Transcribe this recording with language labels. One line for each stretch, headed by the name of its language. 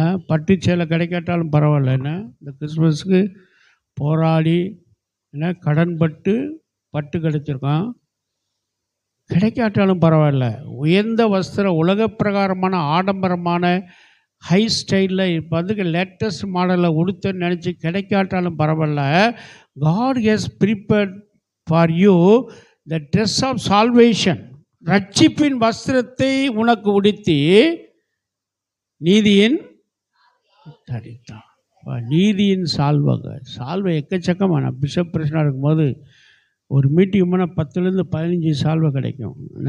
Tamil: பட்டு சேலை கிடைக்காட்டாலும் பரவாயில்ல. என்ன இந்த கிறிஸ்மஸுக்கு போராடி என்ன கடன் பட்டு கிடைச்சிருக்கான். கிடைக்காட்டாலும் பரவாயில்ல, உயர்ந்த வஸ்திரம், உலக பிரகாரமான ஆடம்பரமான ஹை ஸ்டைலில் இப்போ வந்து லேட்டஸ்ட் மாடலில் உடுத்துன்னு நினச்சி கிடைக்காட்டாலும் பரவாயில்ல.
English: God has prepared for you the dress of salvation.
Tamil: ரட்சிப்பின் வஸ்திரத்தை உனக்கு உடுத்தி நீதியின் தரித்தான். நீதியின் சால்வை எக்கச்சக்கமான. பிஷப் பிரச்சனை இருக்கும்போது ஒரு மீட்டிங் போனால் 10லேருந்து 15 சால்வை கிடைக்கும்.